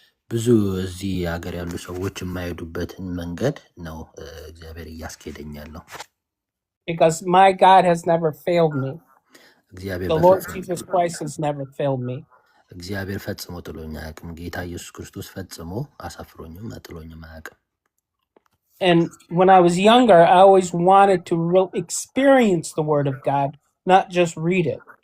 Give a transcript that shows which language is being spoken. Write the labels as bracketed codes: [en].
[am] ብዙ እዚህ ሀገር ያሉ ሰዎች የማይሄዱበትን መንገድ ነው እግዚአብሔር እያስኬደኝ ያለው። [en] Because my God has never failed me. [am] እግዚአብሔር [en] The Lord Jesus Christ has never failed me. [am] እግዚአብሔር ፈጽሞ ጥሎኝ አያውቅም። ጌታ ኢየሱስ ክርስቶስ ፈጽሞ አሳፍሮኝም ጥሎኝም አያውቅም። [en] And when I was younger, I always wanted to experience the Word of God, not just read it.